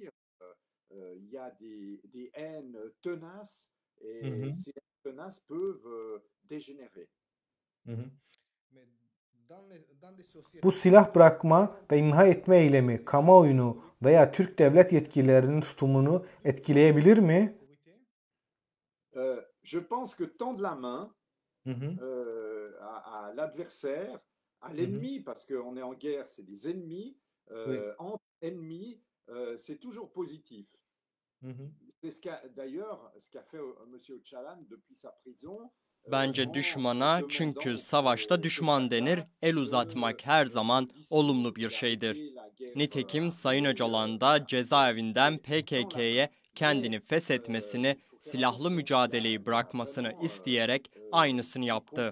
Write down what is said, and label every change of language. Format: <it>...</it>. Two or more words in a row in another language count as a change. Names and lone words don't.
<tr>Bu silah bırakma ve imha etme eylemi kamuoyunu veya Türk devlet yetkililerinin tutumunu etkileyebilir mi?</tr> <fr>Je pense que tendre la main à l'adversaire, à l'ennemi, parce qu'on est en guerre, c'est des ennemis, entre ennemis, c'est toujours positif. C'est d'ailleurs ce qu'a fait M. Öcalan depuis sa prison.</fr> <tr>Bence düşmana, çünkü savaşta düşman denir, el uzatmak her zaman olumlu bir şeydir. Nitekim Sayın Öcalan da cezaevinden PKK'ye kendini feshetmesini, silahlı mücadeleyi bırakmasını isteyerek aynısını yaptı.</tr>